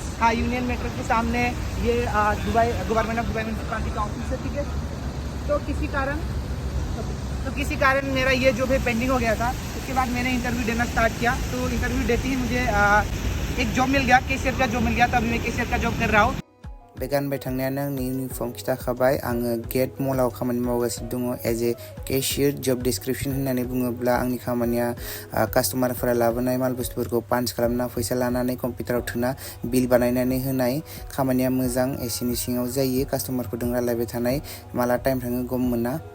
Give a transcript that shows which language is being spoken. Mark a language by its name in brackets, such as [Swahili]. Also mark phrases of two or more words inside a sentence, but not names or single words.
[Hindi] हाँ यूनियन मेट्रो के सामने ये दुबई गवर्नमेंट ऑफ दुबई म्यूनसिपालिटी का ऑफिस है ठीक है तो किसी कारण मेरा ये जो है पेंडिंग हो गया था उसके बाद मैंने इंटरव्यू देना स्टार्ट किया तो इंटरव्यू देते ही मुझे एक जॉब मिल गया कैशियर का जॉब मिल गया तो अभी मैं कैशियर का जॉब कर रहा हूँ [Bodo] बे गानबाय थांनायानो आंनि इउनिफर्म खिथाखाबाय आङो गेट मलाव खामानि मावगासिनो दङ [English] as a cashier job description [Bodo] होननानै बुङोब्ला आंनि खामानिया कास्टमारफोरा लाबोनाय माल बुस्थुफोरखौ पान्च खालामना फैसा लानानै कम्पिउटाराव थुना बिल बानायनानै होनाय खामानिया मोजां एसिनि सिङाव जायो कास्टमारफोरजों रायलायबाय थानाय माला टाइम थाङो गम मोना